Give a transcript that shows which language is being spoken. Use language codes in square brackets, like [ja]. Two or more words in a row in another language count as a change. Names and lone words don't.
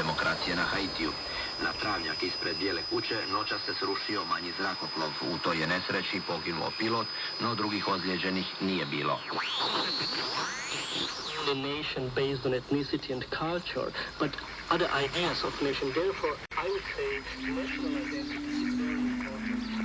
[hr] operacije na Haitiju. Na travnjak ispred Bijele kuće noćas se srušio manji zrakoplov. U toj je nesreći poginuo pilot, no drugih ozlijeđenih nije bilo. [en] A nation based on ethnicity and culture, but other ideas of nation. Therefore, I would say national identity is very important.